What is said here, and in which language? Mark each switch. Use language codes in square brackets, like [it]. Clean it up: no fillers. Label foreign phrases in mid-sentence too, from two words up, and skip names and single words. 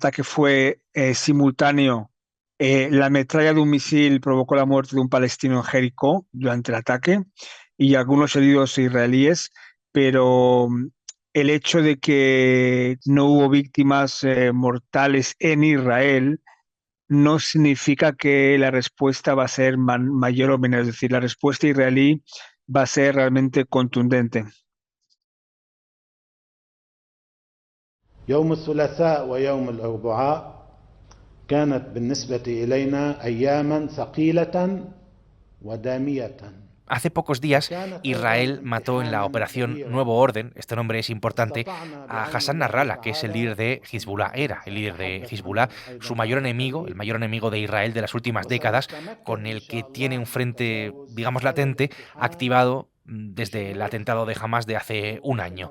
[es] El ataque fue simultáneo La metralla de un misil provocó la muerte de un palestino en Jericó durante el ataque y algunos heridos israelíes, pero el hecho de que no hubo víctimas mortales en Israel no significa que la respuesta va a ser mayor o menor, es decir, la respuesta israelí va a ser realmente contundente. [ar] يوم الثلاثاء ويوم الأربعاء كانت بالنسبة إلينا أياما ثقيلة ودامية. [es] Hace pocos días, Israel mató en la operación Nuevo Orden, este nombre es importante, a Hassan Nasrallah, que es el líder de Hezbollah, era el líder de Hezbollah, su mayor enemigo, el mayor enemigo de Israel de las últimas décadas, con el que tiene un frente, digamos, latente, activado desde el atentado de Hamas de hace un año.